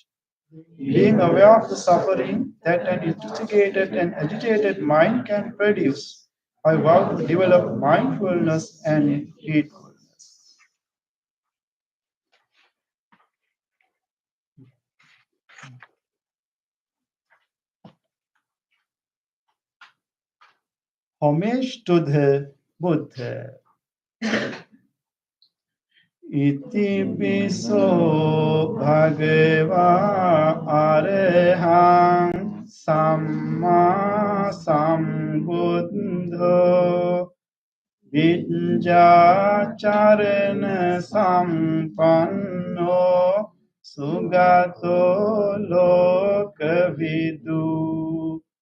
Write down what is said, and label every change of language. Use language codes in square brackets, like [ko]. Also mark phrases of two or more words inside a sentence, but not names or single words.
[en] Being aware of the suffering that an intoxicated and agitated mind can produce, I vow to develop mindfulness and heedfulness. Homage to the Buddha. [pi] Iti piso bhagava arahang samma sambuddho Vijjacharana sampanno sugato lokavidu